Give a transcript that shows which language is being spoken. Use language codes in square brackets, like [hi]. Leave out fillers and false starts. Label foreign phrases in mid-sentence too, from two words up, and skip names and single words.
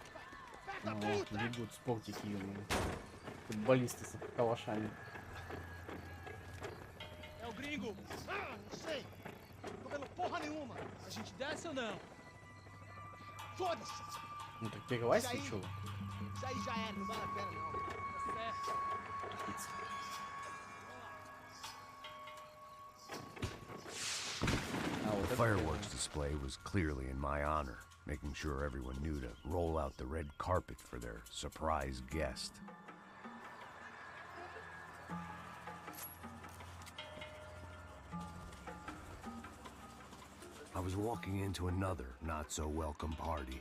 [ru] Вот, бегут спортики, футболисты с калашами. [pt] tudo! Ah, não sei. Tô vendo porra nenhuma. A gente desce ou não? Foda-se! [ru] Ну так перелазь, чего? [pt] Isso aí já era, não vale a pena não. Tá certo. [en] The fireworks display was clearly in my honor, making sure everyone knew to roll out the red carpet for their surprise guest. I was walking into another not-so-welcome party.